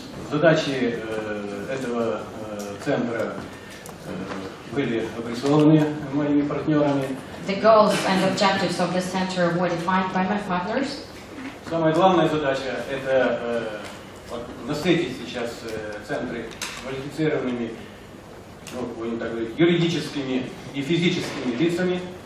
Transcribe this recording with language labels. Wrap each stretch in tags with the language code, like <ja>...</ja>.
<ru>Задачи этого центра были обрисованы моими партнерами.</ru> <en>The goals and objectives of this center were defined by my partners.</en> <ru>Самая главная задача – это насытить сейчас центры квалифицированными, будем так говорить, юридическими и физическими лицами.</ru>